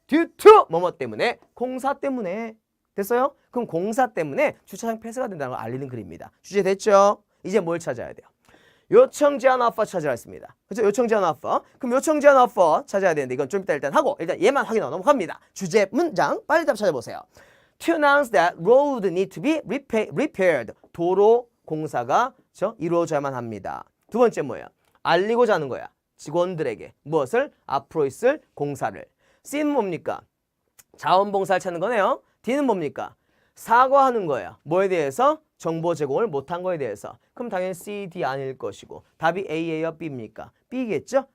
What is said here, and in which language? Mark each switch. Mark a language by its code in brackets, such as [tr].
[ko] due to 뭐뭐 때문에? 공사 때문에. 됐어요? 그럼 공사 때문에 주차장 폐쇄가 된다는 걸 알리는 글입니다. 주제 됐죠? 이제 뭘 찾아야 돼요? 요청 제한 offer 찾으라 했습니다. 그렇죠? 요청 제한 offer. 그럼 요청 제한 offer 찾아야 되는데 이건 좀 이따 일단 하고 일단 얘만 확인하고 넘어갑니다. 주제 문장 빨리 답 찾아보세요. [en] To announce that road need to be repaired. [ko] 도로 공사가 이루어져야만 합니다. 두 번째 뭐예요? 알리고자 하는 거야. 직원들에게 무엇을? 앞으로 있을 공사를. C는 뭡니까? 자원봉사를 찾는 거네요. D는 뭡니까? 사과하는 거예요. 뭐에 대해서? 정보 제공을 못한 거에 대해서. 그럼 당연히 C, D 아닐 것이고 답이 A예요? B입니까? B겠죠?